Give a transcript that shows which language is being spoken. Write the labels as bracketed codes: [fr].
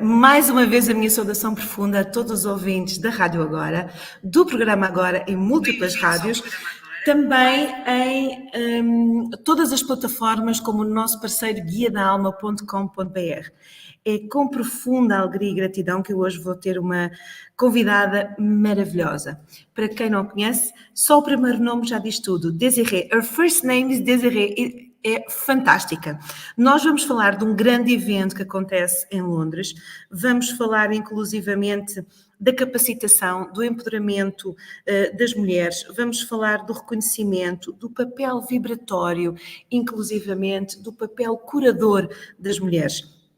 [pt] Mais uma vez a minha saudação profunda a todos os ouvintes da Rádio Agora, do programa Agora em múltiplas rádios, também em todas as plataformas como o nosso parceiro guiadaalma.com.br. É com profunda alegria e gratidão que eu hoje vou ter uma convidada maravilhosa. Para quem não conhece, só o primeiro nome já diz tudo. [en] Desziree, her first name is Desziree. [pt] É fantástica. Nós vamos falar de um grande evento que acontece em Londres, vamos falar inclusivamente da capacitação, do empoderamento das mulheres, vamos falar do reconhecimento, do papel vibratório, inclusivamente do papel curador das mulheres.